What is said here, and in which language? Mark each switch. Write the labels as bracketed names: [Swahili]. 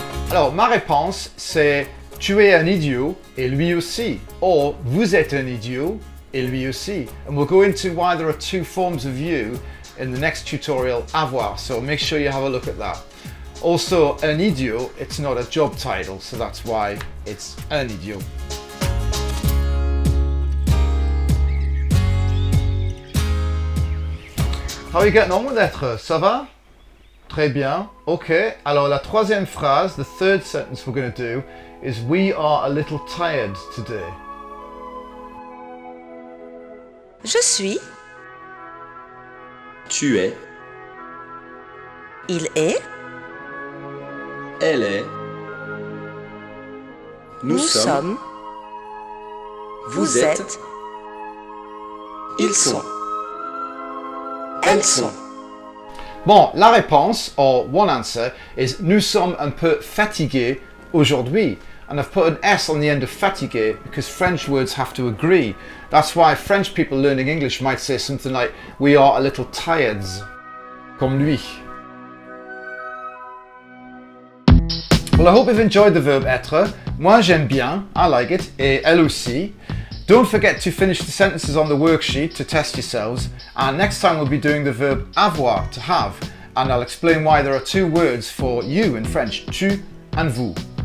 [French] Alors, ma réponse, c'est tu es un idiot et lui aussi, or vous êtes un idiot et lui aussi. [English] And we'll go into why there are two forms of you in the next tutorial, avoir, so make sure you have a look at that. Also, un idiot, it's not a job title, so that's why it's un idiot. How are you getting on with être? [French] Ça va? Très bien. [English] Okay. [French] Alors la troisième phrase, [English] the third sentence we're going to do is we are a little tired today. [French] Je suis. Tu es. Il est. Elle est. Nous sommes. Vous êtes. Ils sont. Elles sont. Bon, la réponse, [English] or one answer, is [French] nous sommes un peu fatigués aujourd'hui. [English] And I've put an S on the end of fatigué because French words have to agree. That's why French people learning English might say something like we are a little tired, [French] comme lui. [English] Well, I hope you've enjoyed the verb être. [French] Moi j'aime bien, [English] I like it, [French] et elle aussi. [English] Don't forget to finish the sentences on the worksheet to test yourselves, and next time we'll be doing the verb avoir, to have, and I'll explain why there are two words for you in French, tu and vous.